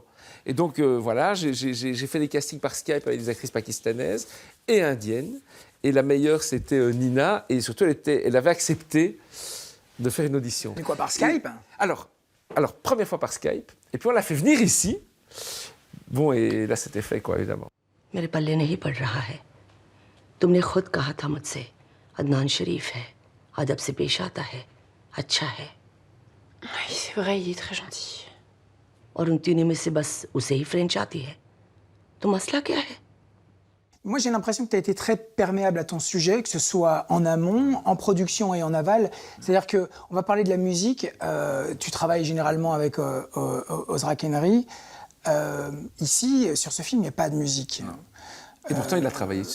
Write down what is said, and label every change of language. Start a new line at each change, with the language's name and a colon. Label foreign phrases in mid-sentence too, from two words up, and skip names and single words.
French: Et donc, voilà, j'ai fait des castings par Skype avec des actrices pakistanaises et indiennes. Et la meilleure, c'était Nina. Et surtout, elle avait accepté de faire une audition. Mais quoi, par Skype? Alors, première fois par Skype. Et puis, on l'a fait venir ici. Bon, et là, c'était fait, quoi, évidemment.
Urdu: میرے پلے نہیں پڑ رہا ہے۔ تم نے خود کہا تھا مجھ سے، عدنان شریف ہے، ادب سے پیش آتا ہے، اچھا ہے.
French: Oui, c'est vrai, il est très gentil.
Urdu: اور ان تینوں میں سے بس اسے ہی فرنچ آتی ہے. تو مسئلہ کیا ہے?
French: Moi, j'ai l'impression que tu as été très perméable à ton sujet, que ce soit en amont, en production et en aval. C'est-à-dire qu'on va parler de la musique. Tu travailles généralement avec Ozra Kenry. Ici, sur ce film, il n'y a pas de musique. Et pourtant, il a travaillé dessus.